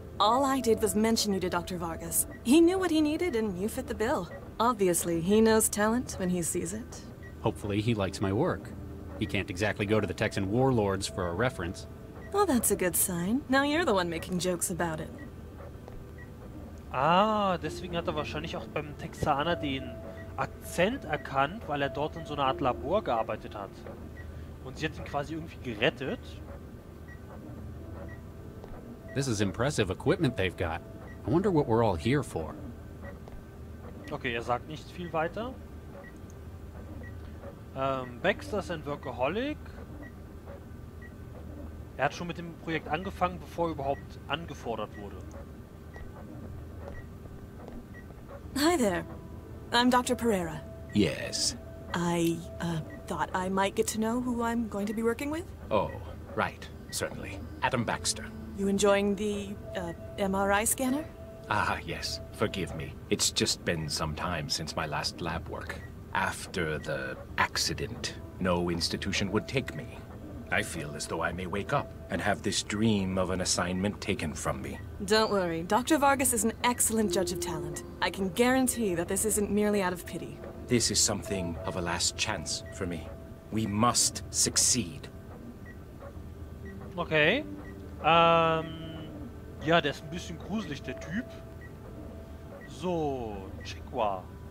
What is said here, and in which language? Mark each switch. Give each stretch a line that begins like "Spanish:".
English: All I did was mention you to Dr. Vargas. He knew what he needed and you fit the bill. Obviously, he knows talent when he sees it. Hopefully he likes my work. He can't exactly go to the Texan warlords for a reference. Well, that's a good sign. Now you're the one making jokes about it.
German: Ah, deswegen hat er wahrscheinlich auch beim Texaner den Akzent erkannt, weil er dort in so einer Art Labor gearbeitet hat. Und sie hat ihn quasi irgendwie gerettet.
English: This is impressive equipment they've got. I wonder what we're all here for.
German: Okay, er sagt nicht viel weiter. Baxter ist ein Workaholic. Er hat schon mit dem Projekt angefangen, bevor er überhaupt angefordert wurde.
English: Hi there. I'm Dr. Pereira. Yes. I, thought I might get to know who I'm going to be working with. Oh, right. Certainly. Adam Baxter. You enjoying the, MRI scanner? Ah, yes. Forgive me. It's just been some time since my last lab work. After the accident, no institution would take me. I feel as though I may wake up and have this dream of an assignment taken from me. Don't worry. Dr. Vargas is an excellent judge of talent. I can guarantee that this isn't merely out of pity. This is something of a last chance for me. We must succeed. Okay.
German: Ja, der ist ein bisschen gruselig, der Typ. So, Chikwa.